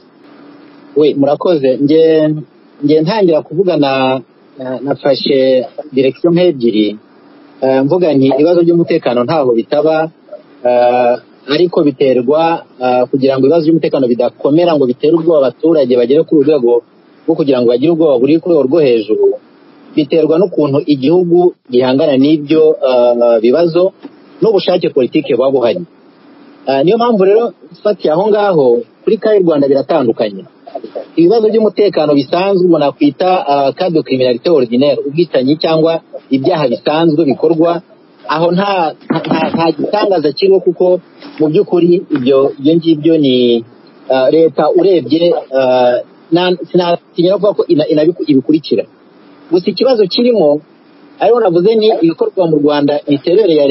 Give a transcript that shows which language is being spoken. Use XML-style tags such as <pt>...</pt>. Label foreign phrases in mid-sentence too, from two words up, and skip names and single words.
<rw>murakoze nge ntangira kuvugana nafashe direction nk'ebyiri mvuga nti ibibazo by'umutekano ntaho bitaba ariko biterwa kugira ngo ibibazo by'umutekano bidakomera ngo bitere ubwoba abaturage bagere ku rwego rwo kugira ngo bagire ubwoba buri ku rwego rwo hejuru biterwa n'ukuntu igihugu gihangana n'ibyo bibazo n'ubushake politike buba buhari niyo mpamvu rero fatiye aho ngaho kuri y'u Rwanda biratandukanye ibibazo by'umutekano bisanzwe umuntu akwita cas</rw> <fr>de criminalité ordinaire</fr> <rw>ubwicanyi cyangwa ibyaha bisanzwe bikorwa aho nta gitangaza kiriho kuko mu by'ukuri ibyo ngibyo ni leta urebye sinatinya kuvuga ko ibikurikira gusa ikibazo kirimo ariho navuze ni ibikorwa mu Rwanda imiterere ya</rw>